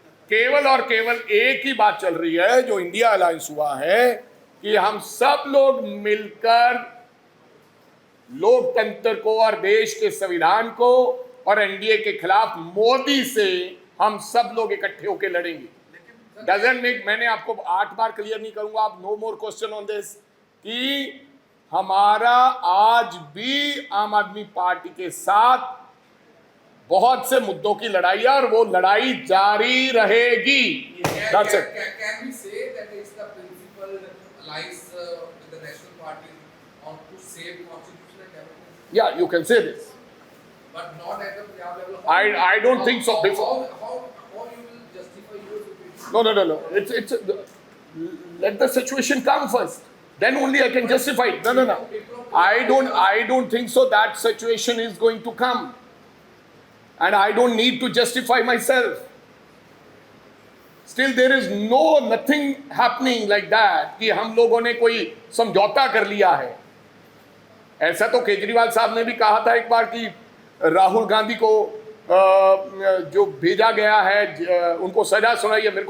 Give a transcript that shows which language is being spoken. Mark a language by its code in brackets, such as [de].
[hi] केवल और केवल एक ही बात चल रही है, जो इंडिया अलायंस हुआ है, कि हम सब लोग मिलकर लोकतंत्र को और देश के संविधान को और एनडीए के खिलाफ मोदी से हम सब लोग इकट्ठे होकर लड़ेंगे। डजंट मेक, मैंने आपको 8 बार क्लियर नहीं करूंगा, आप [en] no more question on this, [hi] कि हमारा आज भी आम आदमी पार्टी के साथ बहुत से मुद्दों की लड़ाई है और वो लड़ाई जारी रहेगी। [en] That's it. Can we say that it's the principal alliance with the national party on to save constitutional democracy? Yeah, you can say this. but not at the Punjab level. I don't think so. How you will justify your opinion? No. Let the situation come first. Then only I can justify it. No. I don't think so that situation is going to come. And I don't need to justify myself. Still there is nothing happening like that [hi] कि हम लोगों ने कोई समझौता कर लिया है. ऐसा तो केजरीवाल साहब ने भी कहा था एक बार कि राहुल गांधी को जो भेजा गया है उनको सजा सुनाई है.